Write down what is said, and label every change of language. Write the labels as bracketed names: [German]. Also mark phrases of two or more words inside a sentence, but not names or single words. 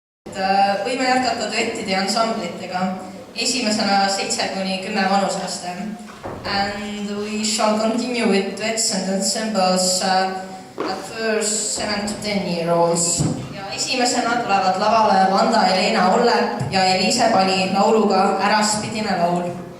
[Estonian] Võime jätkata duettide ja ansamblitega. Esimesena 7–10 vanusaste. [English] And we shall continue with duets and ensembles at first 7–10-year-olds. [Estonian] Ja esimesena tulevad lavale Vanda Helena Ollep ja Eliise Pali lauluga Äraspidine laul.